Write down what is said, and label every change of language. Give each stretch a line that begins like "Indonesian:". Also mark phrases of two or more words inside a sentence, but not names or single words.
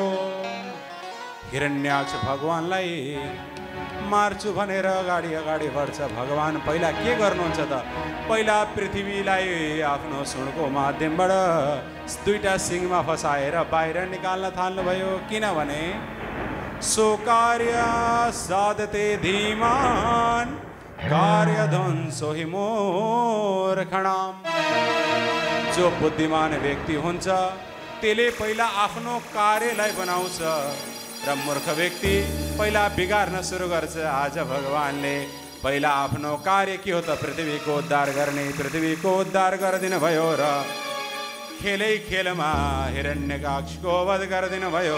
Nepali: हिरण्याक्ष भगवानलाई मार्छु भनेर अगाडि अगाडि बढ्छ। भगवान पहिला के गर्नुहुन्छ त, पहिला पृथ्वीलाई आफ्नो सुनको माध्यमबाट 2टा सिङमा फसाएर बाहिर निकाल्न थाल्नुभयो।
Sanskrit: किनभने सो कार्य साधते धीमान कार्य ध्वंसो हि मूर्खणाम।
Nepali: जो बुद्धिमान व्यक्ति हुन्छ त्यसले पहिला आफ्नो कार्यलाई बनाउँछ र मूर्ख व्यक्ति पहिला बिगार्न सुरु गर्छ। आज भगवानले पहिला आफ्नो कार्य के हो त, पृथ्वीको उद्धार गर्ने, पृथ्वीको उद्धार गरिदिनु भयो र खेलै खेलमा हिरण्यकाक्षको वध गरिदिनु भयो।